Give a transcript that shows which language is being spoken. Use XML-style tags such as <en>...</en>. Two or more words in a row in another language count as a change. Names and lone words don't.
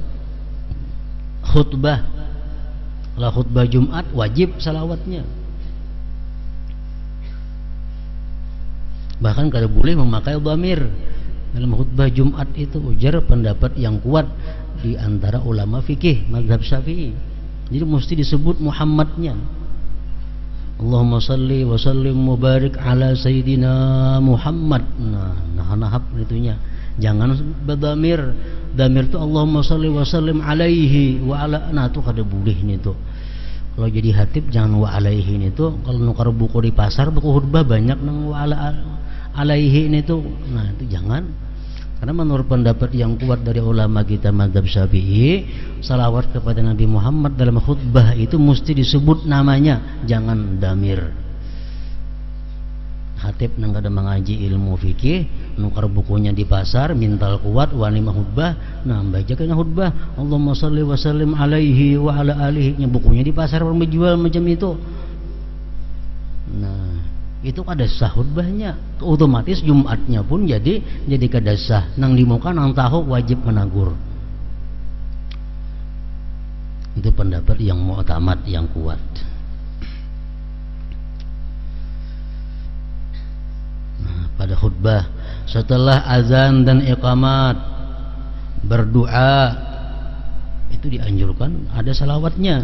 <bjn>Khutbah, kalau khutbah Jumat wajib salawatnya. Bahkan kada boleh memakai dhamir dalam khutbah Jumat itu, ujar pendapat yang kuat di antara ulama fikih mazhab Syafi'i. Jadi mesti disebut Muhammadnya.</bjn> <ar>اللهم صل وسلم مبارك على سيدنا محمد.</ar> <bjn>Nah, nahab itunya. Jangan berdamir.</bjn> <ar>Damir itu اللهم صل وسلم عليه وعلى.</ar> <bjn>Nah, itu kada boleh nih tuh. Kalau jadi hatib jangan</bjn> <ar>وعليه</ar> <bjn>ini tuh. Kalau nukar buku di pasar, buku khutbah banyak nang</bjn> <ar>وعلى عليه</ar> <bjn>ini tuh. Nah, itu jangan. Karena menurut pendapat yang kuat dari ulama kita mazhab Syafi'i, salawat kepada Nabi Muhammad dalam khutbah itu mesti disebut namanya, jangan damir. Hatib nang kada mengaji ilmu fikih, nukar bukunya di pasar, mintal kuat wani khutbah, nah baca kena khutbah</bjn> <ar>اللهم صل وسلم عليه وعلى آله,</ar> <bjn>bukunya di pasar menjual macam itu. Nah, itu kada sah khutbahnya, otomatis Jumatnya pun jadi kada sah. Nang di muka nang tahu wajib menagur. Itu pendapat yang mu'tamad, yang kuat. Nah, pada khutbah setelah azan dan iqamat berdoa itu dianjurkan ada salawatnya.</bjn>